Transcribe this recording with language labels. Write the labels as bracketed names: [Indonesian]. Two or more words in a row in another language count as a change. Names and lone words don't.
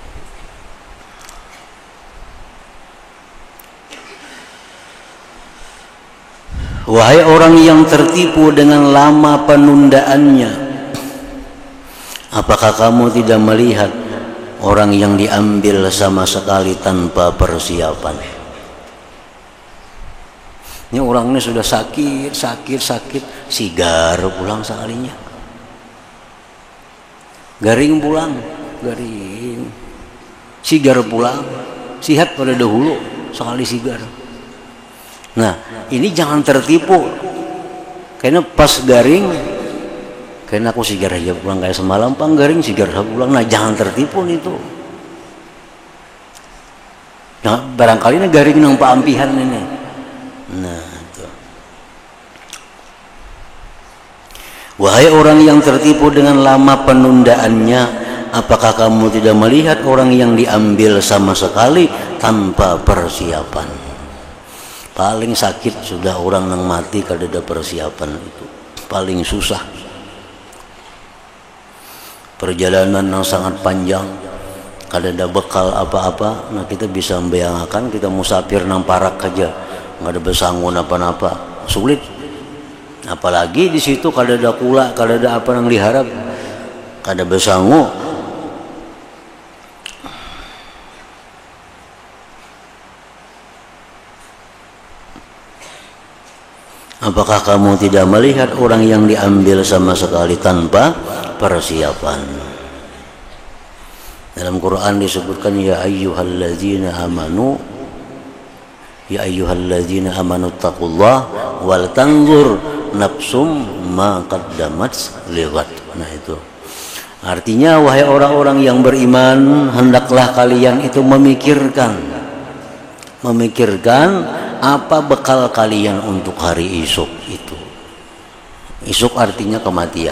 [Indonesian] Wahai orang yang tertipu dengan lama penundaannya, apakah kamu tidak melihat orang yang diambil sama sekali tanpa persiapan? [Banjar] Ini orang ini sudah sakit, sigar pulang sekalinya. Garing pulang, garing. Sigar pulang, sihat pada dahulu, sekali sigar. Nah, ini jangan tertipu. Karena pas garing, karena aku sigar aja pulang kayak semalam, pang garing sigar pulang. Nah, jangan tertipu itu. Nah, barangkali ini garing nang paampihan ini. Nah, itu. [Indonesian] Wahai orang yang tertipu dengan lama penundaannya, apakah kamu tidak melihat orang yang diambil sama sekali tanpa persiapan? Paling sakit sudah orang yang mati kada ada persiapan, itu paling susah. Perjalanan yang sangat panjang, kada ada bekal apa-apa. [Banjar] Nah, kita bisa membayangkan kita musafir nang parak aja, nggak ada besangun apa-apa, sulit. Apalagi di situ kada ada kula, kada ada apa yang diharap, kada besangu. [Indonesian] Apakah kamu tidak melihat orang yang diambil sama sekali tanpa persiapan? Dalam Quran disebutkan [Arabic] يا أيها الذين آمنوا اتقوا الله ولتنظر نفس ما قدمت لغد. [Indonesian] Nah itu artinya wahai orang-orang yang beriman, hendaklah kalian itu memikirkan apa bekal kalian untuk hari esok itu. Esok artinya kematian.